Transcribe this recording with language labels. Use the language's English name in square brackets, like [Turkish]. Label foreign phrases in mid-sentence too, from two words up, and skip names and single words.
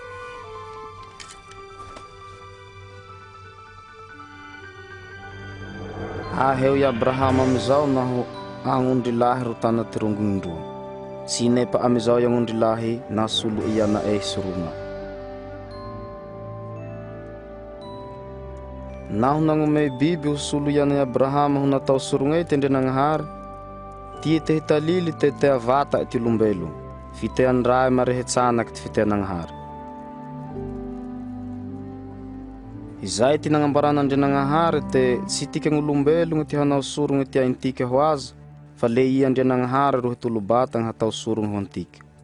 [Malagasy] Aheo i Abrahama amizao naho agnondrilahy ro tana ty rongondroa. Tsy nepa amizao i agnondrilahy na solo iana e sorona. Naho nagnome biby ho solo iana i Abrahama ho natao sorognay ty Andrianagnahary, ty te hitalily te tea vata ty olombelogno, fitean-dray marehetsanaky ty fitean'Agnahary. Izay ty nagnambaran'Andrianagnahary te tsy tikan'olombelogno ty hanao sorogno ty aintika ho azy, fa le i Andrianagnahary ro hitolobatagna hatao sorogno ho antika.